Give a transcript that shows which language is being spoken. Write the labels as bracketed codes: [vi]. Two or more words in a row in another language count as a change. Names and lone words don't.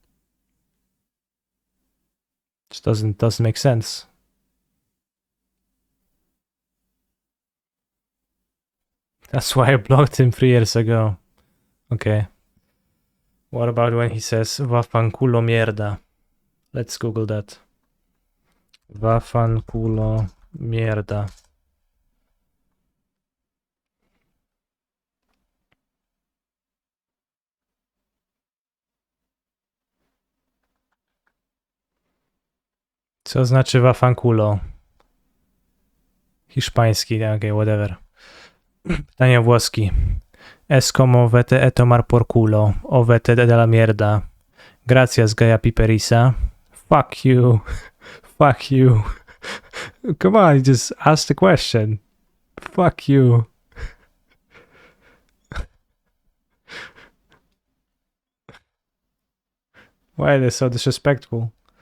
[en] Just doesn't make sense. That's why I blocked him 3 years ago. Okay. What about when he says [it] Vaffanculo mierda? [en] Let's Google that. [it] Vaffanculo mierda. [pl] Co znaczy Vaffanculo? Hiszpański, [en] okay, whatever. [pl] Pytanie włoski. [es] Es como vete a tomar por culo, o vete de la mierda. Gracias, Gaia Piperisa. [en] Fuck you. Fuck you. Come on, you just ask the question. Fuck you. Why are they so disrespectful?